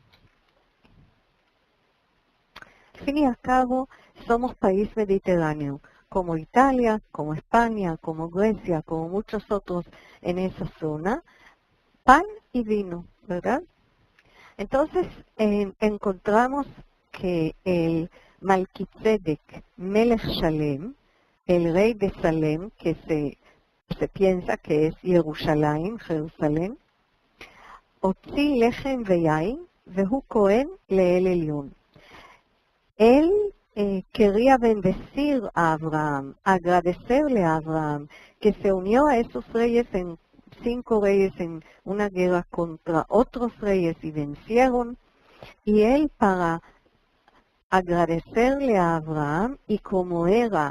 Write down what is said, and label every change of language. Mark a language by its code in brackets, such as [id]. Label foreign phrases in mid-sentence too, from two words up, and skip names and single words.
[es] Al fin y al cabo, somos país mediterráneo, como Italia, como España, como Grecia, como muchos otros en esa zona, pan y vino, ¿verdad? Entonces, encontramos que el Malkitzedek [he] מלך שלם, [es] el rey de Salem, que se piensa que es Jerusalén, [he] הוציא לחם ויין והוא כהן לאל עליון. [es] Él quería bendecir a Abraham, agradecerle a Abraham, que se unió a esos reyes 5 reyes en una guerra contra otros reyes y vencieron, y él para agradecerle a Abraham, y como era